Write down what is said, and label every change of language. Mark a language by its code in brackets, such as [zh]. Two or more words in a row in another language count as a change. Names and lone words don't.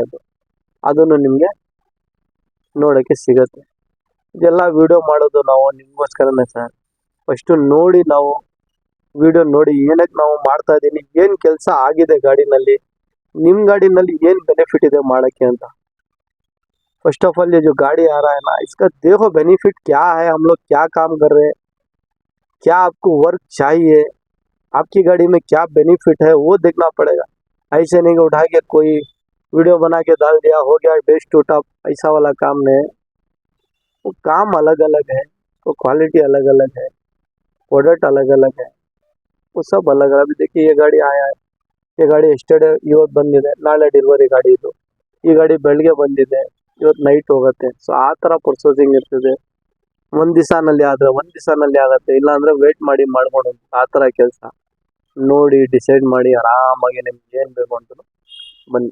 [kn] ಅದನ್ನು ನಿಮಗೆ ನೋಡೋಕ್ಕೆ ಸಿಗುತ್ತೆ. ಇದೆಲ್ಲ ವಿಡಿಯೋ ಮಾಡೋದು ನಾವು ನಿಮಗೋಸ್ಕರನೇ ಸರ್. ಫಸ್ಟು ನೋಡಿ, ನಾವು ವಿಡಿಯೋ ನೋಡಿ ಏನಕ್ಕೆ ನಾವು ಮಾಡ್ತಾ ಇದ್ದೀನಿ, ಏನು ಕೆಲಸ ಆಗಿದೆ ಗಾಡಿನಲ್ಲಿ, ನಿಮ್ಮ ಗಾಡಿನಲ್ಲಿ ಏನು ಬೆನಿಫಿಟ್ ಇದೆ ಮಾಡೋಕ್ಕೆ ಅಂತ. [en] first of all [hi] ये जो गाड़ी आ रहा है ना, इसका देखो बेनिफिट क्या है, हम लोग क्या काम कर रहे हैं, क्या आपको वर्क चाहिए, आपकी गाड़ी में क्या बेनिफिट है वो देखना पड़ेगा. ऐसे नहीं उठा के कोई वीडियो बना के डाल दिया, हो गया [en] best to top, [hi] ऐसा वाला काम नहीं है. वो काम अलग अलग है, वो क्वालिटी अलग अलग है, प्रोडक्ट अलग अलग है, वो सब अलग अलग. अभी देखिए ये गाड़ी आया है, ये [kn] ಗಾಡಿ ಎಸ್ಟರ್ಡೇ ಇವತ್ತು ಬಂದಿದೆ, ನಾಳೆ ಡೆಲಿವರಿ ಗಾಡಿ ಇದು. ಈ ಗಾಡಿ ಬೆಳಗ್ಗೆ ಬಂದಿದೆ, ಇವತ್ತು ನೈಟ್ ಹೋಗುತ್ತೆ. ಸೊ ಆ ಥರ ಪ್ರೊಸೆಸಿಂಗ್ ಇರ್ತದೆ. ಒಂದು ದಿವಸನಲ್ಲಿ ಆದರೆ ಒಂದು ದಿವಸನಲ್ಲಿ ಆಗುತ್ತೆ, ಇಲ್ಲಾಂದರೆ ವೇಟ್ ಮಾಡಿ ಮಾಡ್ಕೊಂಡು ಆ ಥರ ಕೆಲಸ. ನೋಡಿ ಡಿಸೈಡ್ ಮಾಡಿ ಆರಾಮಾಗಿ ನಿಮ್ಗೆ ಏನು ಬೇಕು ಅಂತಲೂ ಬನ್ನಿ.